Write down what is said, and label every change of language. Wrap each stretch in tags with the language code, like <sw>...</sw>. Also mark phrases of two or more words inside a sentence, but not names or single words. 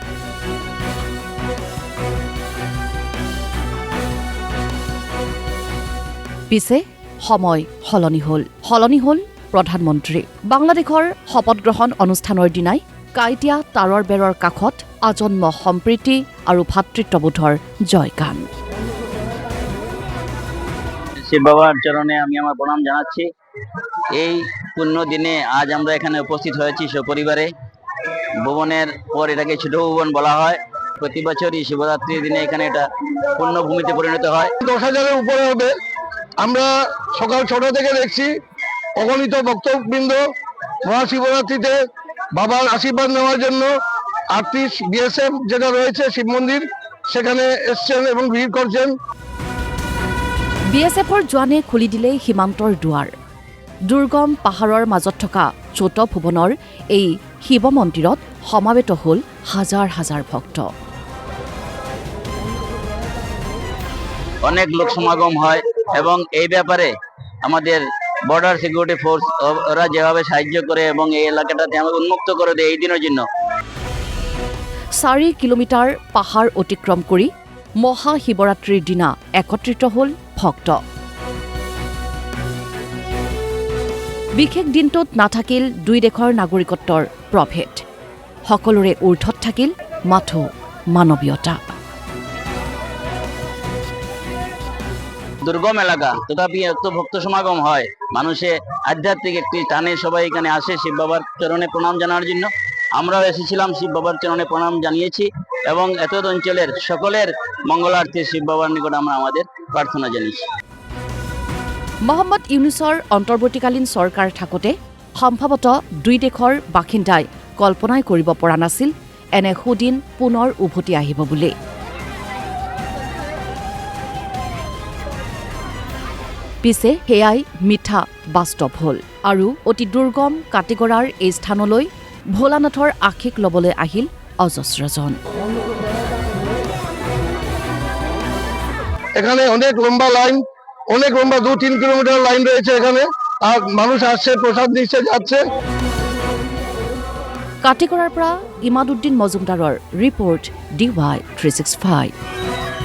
<as>পিছে সময় সলনি হ'ল প্ৰধানমন্ত্ৰী। বাংলাদেশৰ শপত গ্ৰহণ অনুষ্ঠানৰ দিনাই কাইটীয়া তাঁৰৰ বেৰৰ কাষত আজন্ম সম্প্ৰীতি আৰু ভাতৃত্ববোধৰ জয়গান।</as> <bn>শিব বাবার চরণে আমি আমার প্রণাম জানাচ্ছি। এই পূর্ণ দিনে আজ আমরা এখানে উপস্থিত হয়েছি সপরিবারে। ভুবনের পর এটাকে ছোট ভুবন বলা হয়। প্রতি বছরই শিবরাত্রির দিনে এখানে এটা পূর্ণভূমিতে পরিণত হয়। 10,000-এর উপরে হবে। আমরা সকাল 6টা থেকে দেখছি অগণিত ভক্তবৃন্দ মহাশিবরাত্রিতে বাবার আশীর্বাদ নেওয়ার জন্য আর্টিস্ট বিএসএফ যেটা রয়েছে শিব মন্দির সেখানে এসছেন এবং ভিড় করছেন।</bn> <as>বিএসএফৰ জোৱানে খুলি দিলে সীমান্তৰ দুৱাৰ। দুৰ্গম পাহাৰৰ মাজত থকা ছোট ভুৱনৰ এই শিৱ মন্দিৰত সমাবেত হ'ল হাজাৰ হাজাৰ ভক্ত।</as> <bn>অনেক লোক সমাগম হয় এবং এই ব্যাপারে আমাদের বর্ডার সিকিউরিটি ফোর্স ওরা যেভাবে সাহায্য করে এবং এই এলাকাটাতে আমাকে উন্মুক্ত করে দেয় এই দিনের জন্য।</bn> <as>4 কিলোমিটাৰ পাহাৰ অতিক্ৰম কৰি মহাশিৱৰাত্ৰিৰ দিনা একত্ৰিত হ'ল ভক্ত। বিশেষ দিনটোত নাথাকিল দুই দেশৰ নাগৰিকত্বৰ প্ৰভেদ। সকলোৰে ঊৰ্ধত থাকিল মাথো মানৱীয়তা।</as> <bn>দুর্গম এলাকা তথাপি এত ভক্ত সমাগম হয়। মানুষে আধ্যাত্মিক একটি টানে সবাই এখানে আসে শিব বাবার চরণে প্রণাম জানার জন্য। আমরাও এসেছিলাম শিব বাবার চরণে প্রণাম জানিয়েছি এবং এতদ অঞ্চলের সকলের মঙ্গলার্থে শিব বাবার নিকট আমরা আমাদের প্রার্থনা জানিয়েছি।</bn> <as>মহম্মদ ইউনুছৰ অন্তৰ্বৰ্তীকালীন চৰকাৰ থাকোঁতে সম্ভৱতঃ দুই দেশৰ বাসিন্দাই কল্পনাই কৰিব পৰা নাছিল এনে সুদিন পুনৰ উভতি আহিব বুলি। পিছে সেয়াই মিঠা বাস্তৱ হ'ল আৰু অতি দুৰ্গম কাটিগড়াৰ এই স্থানলৈ ভোলানাথৰ আশীষ ল'বলৈ আহিল অজস্ৰজন।</as> <bn>এখানে অনেক লম্বা লাইন, অনেক লম্বা 2-3 কিলোমিটার লাইন রয়েছে এখানে। আর মানুষ আসছে, প্রসাদ নিচ্ছে, যাচ্ছে।</bn> <as>কাটিগড়াৰ পৰা ইমাদুদ্দিন মজুমদাৰৰ ৰিপৰ্ট DY 365।</as>